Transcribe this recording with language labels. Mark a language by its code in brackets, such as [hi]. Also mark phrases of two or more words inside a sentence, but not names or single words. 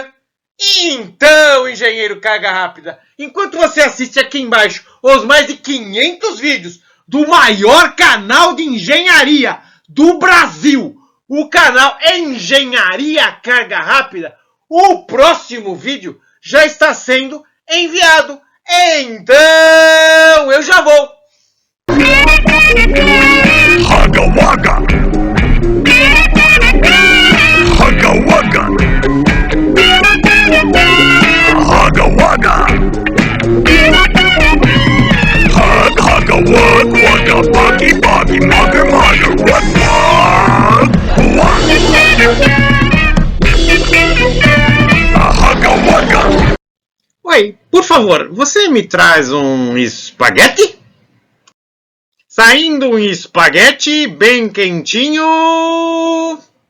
[pt] E então, engenheiro Carga Rápida, enquanto você assiste aqui embaixo os mais de 500 vídeos do maior canal de engenharia do Brasil, o canal Engenharia Carga Rápida, o próximo vídeo já está sendo enviado. Então, eu já vou. Hugga Wugga! Hugga Wugga! Hugga Wugga! Hugga Wug Wugga Buggy Buggy Mugger Mugger Wug Wug! Oi, por favor, você me traz um espaguete? Saindo um espaguete bem quentinho.